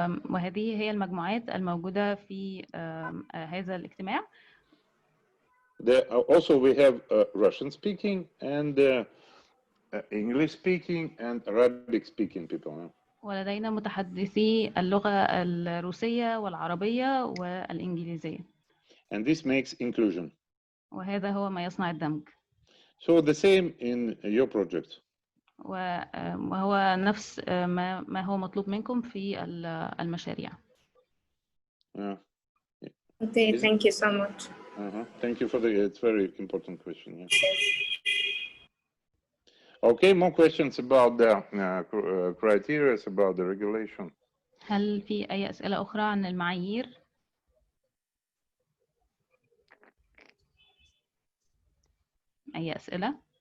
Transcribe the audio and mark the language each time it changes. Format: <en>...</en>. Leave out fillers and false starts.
<ar>وهذه هي المجموعات الموجودة في هذا الاجتماع.</ar> <en>Also we have Russian speaking and English speaking and Arabic speaking people.</en> <ar>ولدينا متحدثي اللغة الروسية والعربية والإنجليزية.</ar> <en>And this makes inclusion.</en> <ar>وهذا هو ما يصنع الدمج.</ar> <en>So the same in your project.</en> <ar>وهو نفس ما هو مطلوب منكم في المشاريع.</ar> <en>Okay, thank you so much. Thank you for it's very important question. Yeah. Okay, more questions about the criteria, about the regulation.</en> <ar>هل في أي أسئلة أخرى عن المعايير؟ أي أسئلة؟</ar>